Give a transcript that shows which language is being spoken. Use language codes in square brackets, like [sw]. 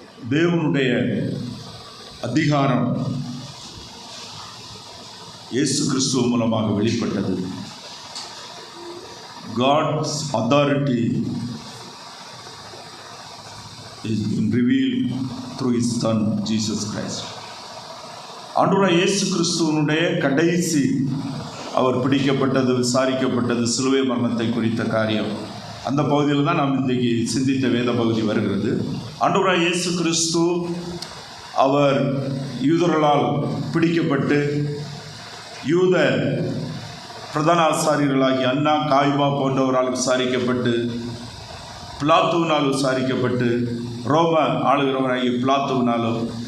[ta] தேவனுடைய அதிகாரம் இயேசு கிறிஸ்துவ மூலமாக வெளிப்பட்டது. [en] God's authority is been revealed through His Son Jesus Christ. [ta] ஆண்டவராகிய இயேசு கிறிஸ்துவனுடைய கடைசி அவர் பிடிக்கப்பட்டது, விசாரிக்கப்பட்டது, சிலுவை மரணத்தை குறித்த காரியம், அந்த பகுதியில் தான் நாம் இன்றைக்கு சிந்தித்த வேத பகுதி வருகிறது. ஆண்டவராகிய இயேசு கிறிஸ்து அவர் யூதர்களால் பிடிக்கப்பட்டு யூத பிரதான ஆசாரியர்களாகிய அன்னா, காய்பா போன்றவரால் விசாரிக்கப்பட்டு, பிலாத்துவினால் விசாரிக்கப்பட்டு, ரோம ஆளுகிறவராகிய பிலாத்துவினாலும்,